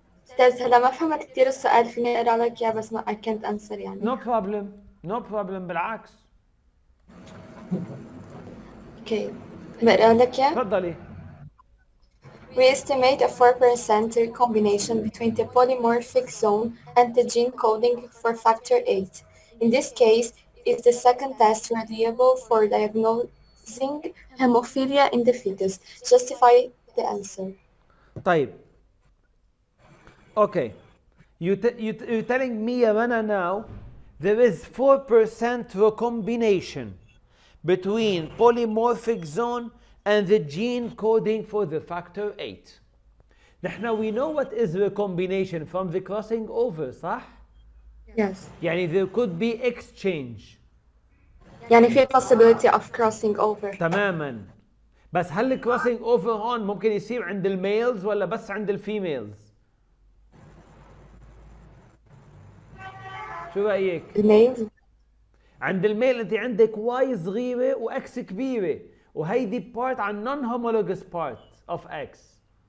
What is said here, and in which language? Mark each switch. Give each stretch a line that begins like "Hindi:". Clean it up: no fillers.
Arabic: أستاذ هلا ما فهمت كتير السؤال، فيني أقرأ لك إياه بس ما
English: I can't answer
Arabic: يعني.
English: No problem, no problem, بالعكس.
Arabic: Okay. بقرأ لك إياه. تفضلي.
English: We estimate a 4% recombination between the polymorphic zone and the gene coding for factor 8. In this case, is the second test reliable for diagnosing hemophilia in the fetus? Justify the answer.
Arabic: طيب. Okay.
English: You're telling me, Yamana, now there is 4% recombination between polymorphic zone and the gene coding for the factor 8. نحن we know what is recombination from the crossing over, صح؟ Yes. يعني there could be exchange. يعني في possibility of crossing over.
Arabic: تماما. بس هل الكروسنج اوفر هون ممكن يصير عند الميلز ولا بس عند الفيميلز؟ شو رايك؟ الميل. عند الميل انت عندك واي صغيره واكس كبيره، وهيدي بارت عن
English: Non homologous part of X.